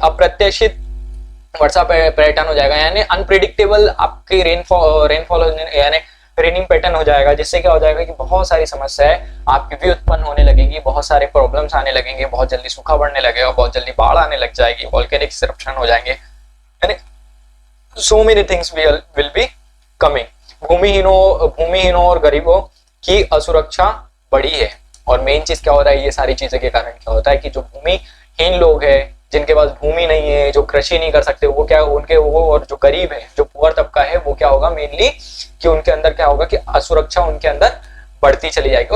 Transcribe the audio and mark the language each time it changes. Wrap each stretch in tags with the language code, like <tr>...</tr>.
<hi>अप्रत्याशित वर्षा पैटर्न हो जाएगा, यानी अनप्रिडिक्टेबल आपकी रेनफॉल यानी रेनिंग पैटर्न हो जाएगा, जिससे क्या हो जाएगा कि बहुत सारी समस्याएं आपकी भी उत्पन्न होने लगेगी, बहुत सारे प्रॉब्लम्स आने लगेंगे, बहुत जल्दी सूखा पड़ने लगेगा, बहुत जल्दी बाढ़ आने लग जाएगी, वोल्केनिक इरप्शन हो जाएंगे,</hi> <en>यानी so many things will be coming।</en> <hi>भूमिहीनों और गरीबों की असुरक्षा बढ़ी है। और मेन चीज क्या हो रहा है, ये सारी चीजें के कारण क्या होता है कि जो भूमिहीन लोग हैं, जिनके पास भूमि नहीं है, जो कृषि नहीं कर सकते, वो क्या उनके वो, और जो गरीब है, जो पुअर तबका है, वो क्या होगा मेनली कि उनके अंदर क्या होगा कि असुरक्षा उनके अंदर बढ़ती चली जाएगी।</hi>